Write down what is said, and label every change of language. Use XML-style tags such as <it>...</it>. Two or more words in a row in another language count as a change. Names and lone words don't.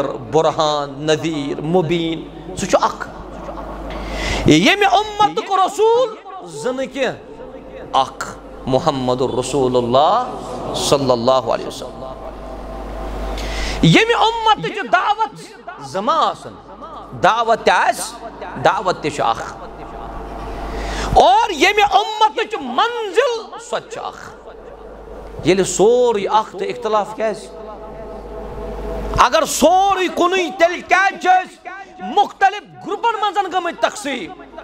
<ar>برہان نذیر مبین</ar> <ks>سُہ چھُ اکھ ییٚمہِ اُمتُک رسول زٕ نہٕ کینٛہہ اکھ محمد</ks> <ar>الرسول اللہ صلی اللہ علیہ وسلم</ar> <ks>ییٚمہِ اُمتٕچ دعوت زٕ ما آسن دعوت تہِ آسہِ دعوت تہِ چھُ اکھ اور ییٚمہِ اُمتٕچ منزل سۄ تہِ چھِ اکھ ییٚلہِ سورُے اکھ تہٕ اختلاف کیازِ اگر سورُے کُنُے تیٚلہِ کیازِ چھِ أسۍ مختلف گروپن منٛز گٔمٕتۍ تقسیٖم</ks>